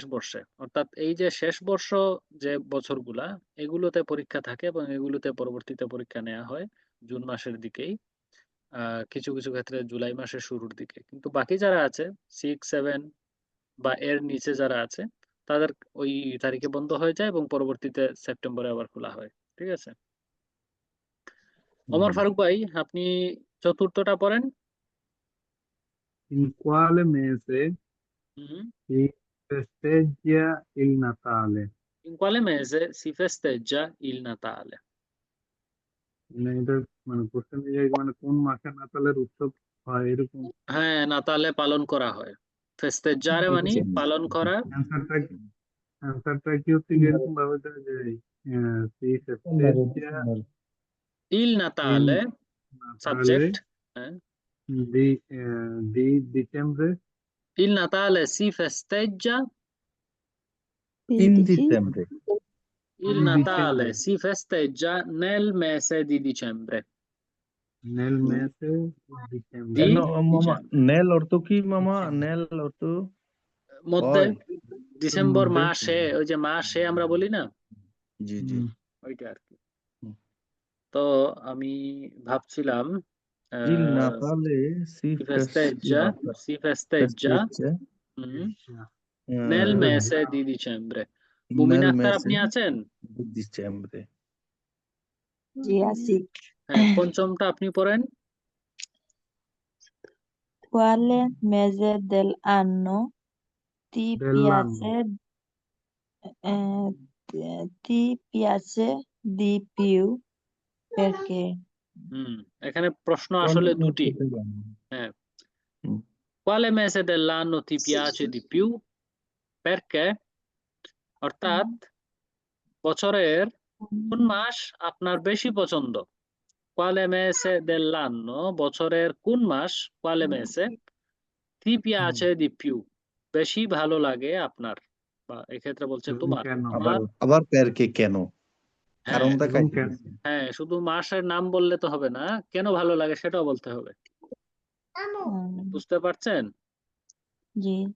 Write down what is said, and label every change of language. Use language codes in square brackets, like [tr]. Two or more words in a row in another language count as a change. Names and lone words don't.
[bn] বর্ষে অর্থাৎ এই যে শেষ বর্ষ যে বছরগুলা এগুলোতে পরীক্ষা থাকে এবং এগুলোতে পরবর্তীতে পরীক্ষা নেওয়া হয় জুন মাসের দিকেই কিছু কিছু ক্ষেত্রে জুলাই মাসের শুরুর দিকে কিন্তু বাকি যারা আছে 6, 7 বা এর নিচে যারা আছে তাদের ওই তারিখে বন্ধ হয়ে যায় এবং পরবর্তীতে সেপ্টেম্বরে আবার খোলা হয় ঠিক আছে ওমর ফারুক ভাই আপনি চতুর্থটা পড়েন [it] in quale mese si festeggia il Natale in quale mese si festeggia il Natale [bn] মানে এটা মানে কোশ্চেন মানে কোন মাসে নাতালের উৎসব হয় এরকম হ্যাঁ নাতালে পালন করা হয় ফেস্টেজারে মানে পালন করা অ্যান্সারটা কি হচ্ছে এরকম ভাবে দেওয়া যায় [it] si festeggia il Natale subject di dicembre il Natale si festeggia in dicembre il Natale si festeggia nel mese di dicembre nel mese di dicembre di [bn] মামা নেল অর্থ কি মামা নেল অর্থ মধ্যে ডিসেম্বর মাসে ওই যে মাসে আমরা বলি না জি জি ওইটা আর কি। হুম। তো আমি ভাবছিলাম [it] Il Natale si si festeggia festeggia mm, nel mese di dicembre. [bn] মুমিন [it] nel [bn] আক্তার [it] mese [bn] আপনি আছেন? [it] di dicembre. [bn] জি আছি। হ্যাঁ, পঞ্চমটা আপনি পড়েন। [it] Quale mese dell'anno ti piace ti piace di più? Perché? [bn] এখানে প্রশ্ন [it] Quale [bn] আসলে [it] mese [bn] দুটি। [it] dell'anno? [bn] হ্যাঁ, Mm. [it] quale mese dell'anno ti piace di più? Perché? [bn] অর্থাৎ বছরের কোন মাস আপনার বেশি পছন্দ? [it] Quale mese dell'anno? [bn] বছরের কোন মাস? [it] Quale mese ti piace di più? [bn] বেশি ভালো লাগে আপনার, বা এক্ষেত্রে বলছে তোমার। আবার তোমার আবার perché কেন? হ্যাঁ কারণ দেখাইতে দিছে। হ্যাঁ, শুধু মাসের নাম বললে তো হবে না, কেন ভালো লাগে সেটাও বলতে হবে। বুঝতে পারছেন? জি।